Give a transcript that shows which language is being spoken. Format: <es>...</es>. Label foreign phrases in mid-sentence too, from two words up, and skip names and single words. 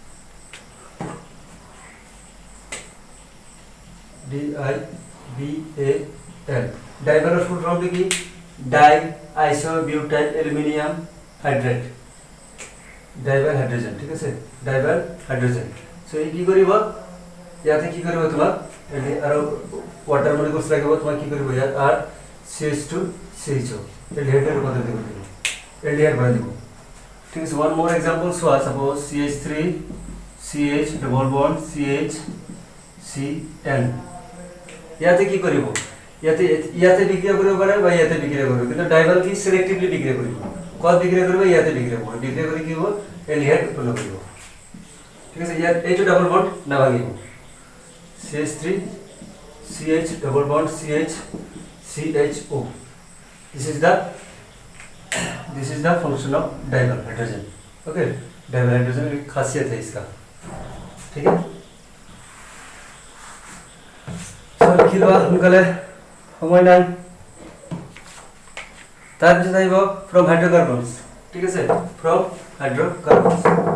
<as>DIBAL ডাইভার ফুল ফর্ম কি</as> <en>di isobutyl aluminium hydrate dival hydrogen</en> <as>ঠিক আছে</as> <en>dival hydrogen</en> <as>সো এই কি করিব ইয়াতে কি করিব তোমাক এলি আর</as> <en>water molecules</en> <as>লাগিব তোমাক কি করিব ইয়াত আর CH2 CHO এলডিহাইডের রূপান্তরিত করে দিব এলডিহাইড বানাই দিব ঠিক আছে</as> <en>one more example so suppose</en> <as>CH3 CH</as> <en>double bond</en> <as>CH CN ইয়াতে কি করিব ইয়াতে বিক্রিয়া কৰিব পাৰে বা ইয়াতে বিক্রিয়া কৰিব কিন্তু ডাইভার কি সিলেক্টিভলি বিক্রিয়া কৰিব কত বিক্রিয়া কৰিব ইয়াতে বিক্রিয়া কৰিব বিক্রিয়া কৰি কি হ'ব এলডিহাইড উৎপন্ন কৰিব ঠিক আছে ইয়াত এইটো ডাবল বন্ড না ভাগিব CH3 CH</as> <en>double bond CH CHO this is the function of dival hydrogen okay dival hydrogen</en> <hi>की खासियत है इसका ठीक है</hi> <en>सर</en> <as>লিখি লোৱা সোনকালে সময় নাই তাৰপিছত আহিব</as> <en>from hydrocarbons</en> <as>ঠিক আছে</as> <en>from hydrocarbons</en>